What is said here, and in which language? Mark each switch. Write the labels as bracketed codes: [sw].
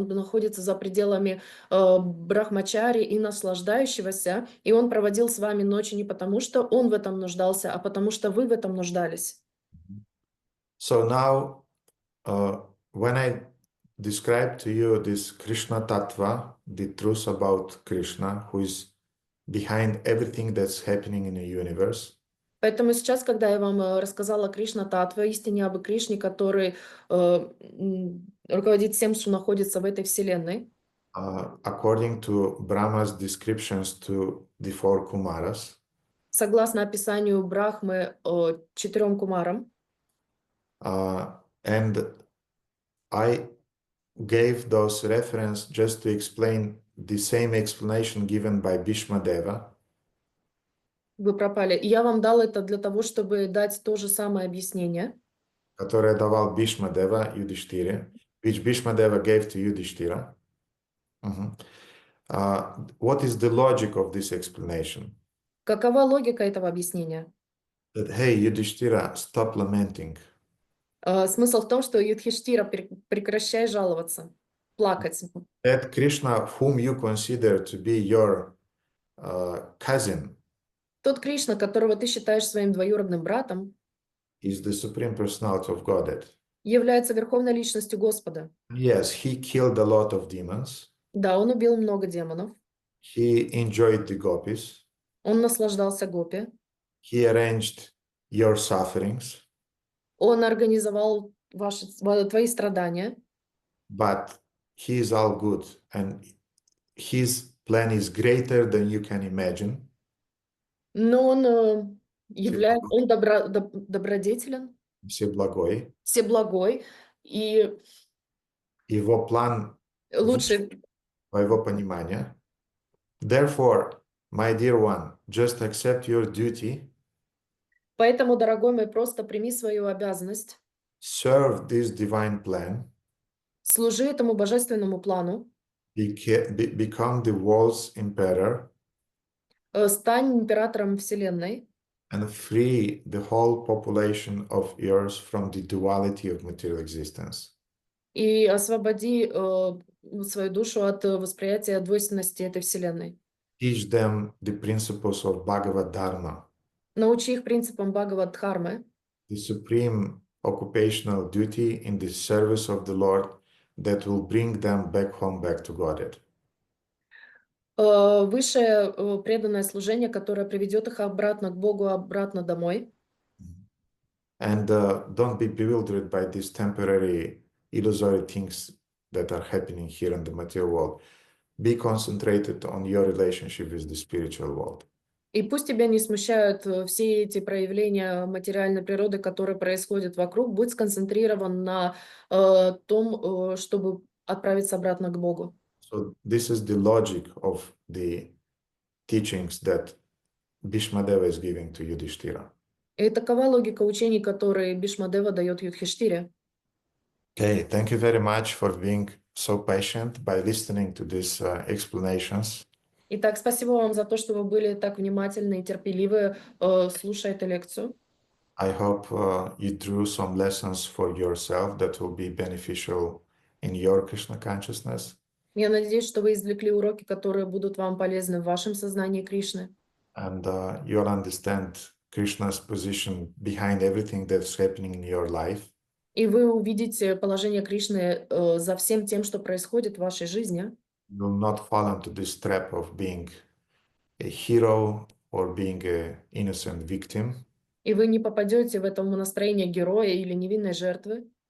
[ru] Он находится за пределами брахмачари и наслаждающегося, и он проводил с вами ночи не потому, что он в этом нуждался, а потому что вы в этом нуждались. [en] So now, when I describe to you this Krishna Tattva, the truth about Krishna, who is behind everything that's happening in the universe, [ru] Поэтому сейчас, когда я вам рассказала Кришна Татва, истине об Кришне, который руководит всем, что находится в этой вселенной, [en] according to Brahma's descriptions to the four Kumaras, [ru] согласно описанию Брахмы 4 кумарам, [en] and I gave those references just to explain the same explanation given by Bhishma Deva, [ru] вы пропали. И я вам дал это для того, чтобы дать то же самое объяснение, которое давал Bhishma Deva Yudhishthire, [en] which Bhishma Deva gave to Yudhishthira. What is the logic of this explanation? [ru] Какова логика этого объяснения? [en] That, hey, Yudhishthira, stop lamenting. [ru] Смысл в том, что Юдхиштира, прекращай жаловаться, плакать. [en] That Krishna, whom you consider to be your cousin, [ru] Тот Кришна, которого ты считаешь своим двоюродным братом, [en] is the Supreme Personality of Godhead. [ru] является верховной личностью Господа. [en] Yes, he killed a lot of demons. [ru] Да, он убил много демонов. [en] He enjoyed the gopis. [ru] Он наслаждался гопи. [en] He arranged your sufferings. [ru] Он организовал твои страдания. [en] But he is all good, and his plan is greater than you can imagine. [ru] Но он добродетелен, Всеблагой. всеблагой, и Его план лучше. твоего понимания. [en] Therefore, my dear one, just accept your duty. [ru] Поэтому, дорогой мой, просто прими свою обязанность, [en] Serve this divine plan. [ru] служи этому божественному плану, [en] Become the world's emperor. [ru] Стань императором Вселенной [en] And free the whole population of yours from the duality of material existence. [ru] и освободи свою душу от восприятия двойственности этой Вселенной. [en] Teach them the principles of Bhagavad Dharma, [ru] Научи их принципам Бхагавад-дхармы, [en] the supreme occupational duty in the service of the Lord that will bring them back home, back to Godhead. [ru] Высшее преданное служение, которое приведет их обратно к Богу, обратно домой. [en] And don't be bewildered by these temporary, illusory things that are happening here in the material world. Be concentrated on your relationship with the spiritual world. [ru] И пусть тебя не смущают все эти проявления материальной природы, которые происходят вокруг. Будь сконцентрирован на том, чтобы отправиться обратно к Богу. [en] So this is the logic of the teachings that Bhishmadeva is giving to Yudhishthira. [ru] И такова логика учений, которые Бишмадева дает Юдхиштире. [en] Okay, thank you very much for being so patient by listening to these explanations. [ru] Итак, спасибо вам за то, что вы были так внимательны и терпеливы, слушая эту лекцию. [en] I hope you drew some lessons for yourself that will be beneficial in your Krishna consciousness. [ru] Я надеюсь, что вы извлекли уроки, которые будут вам полезны в вашем сознании Кришны. [en] And you'll understand Krishna's position behind everything that's happening in your life. [ru] И вы увидите положение Кришны за всем тем, что происходит в вашей жизни. [en] You will not fall into this trap of being a hero or being an innocent victim. [ru] И вы не попадете в это настроение героя или невинной жертвы.